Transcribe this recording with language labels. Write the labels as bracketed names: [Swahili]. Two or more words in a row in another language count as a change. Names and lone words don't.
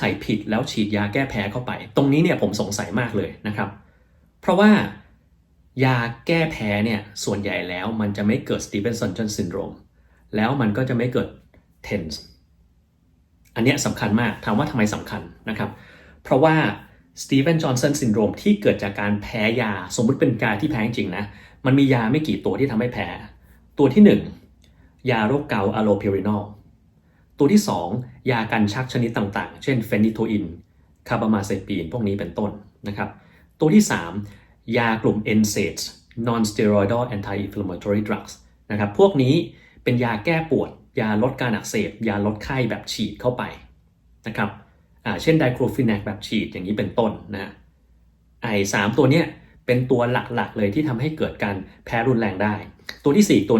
[Thai] ฉัยผิดแล้วฉีดยาแก้แพ้เข้าไปตรงนี้เนี่ยผมสงสัยมากเลยนะครับเพราะว่ายาแก้แพ้เนี่ยส่วนใหญ่แล้วมันจะไม่เกิดสตีเวนสันจอนซินโดรมแล้วมันก็จะไม่เกิดเทนส์อันนี้สำคัญมากถามว่าทำไมสำคัญนะครับเพราะว่าสตีเวนจอห์นสันซินโดรมที่เกิดจากการแพ้ยาสมมุติเป็นการที่แพ้จริงนะมันมียาไม่กี่ตัวที่ทำให้แพ้ตัวที่1ยาโรคเกาต์อะโลพิรินอ ลตัวที่2ยากันชักชนิดต่างๆเช่นเฟนิโทอินคาร์บามาไซปีนพวกนี้เป็นต้นนะครับตัวที่3ยากลุ่ม NSAIDs [English] non-steroidal anti-inflammatory drugs [Thai] นะครับพวกนี้เป็นยาแก้ปวดยาลดการอักเสบยาลดไข้แบบ ฉีดเข้าไปนะครับเช่นไดโครฟินักแบบฉีดอย่างนี้เป็นต้นนะไอ้3ตัวเนี้ยเป็นตัวหลักๆเลยที่ทำให้เกิดการแพ้รุนแรงได้ตัวที่4ตัวนึ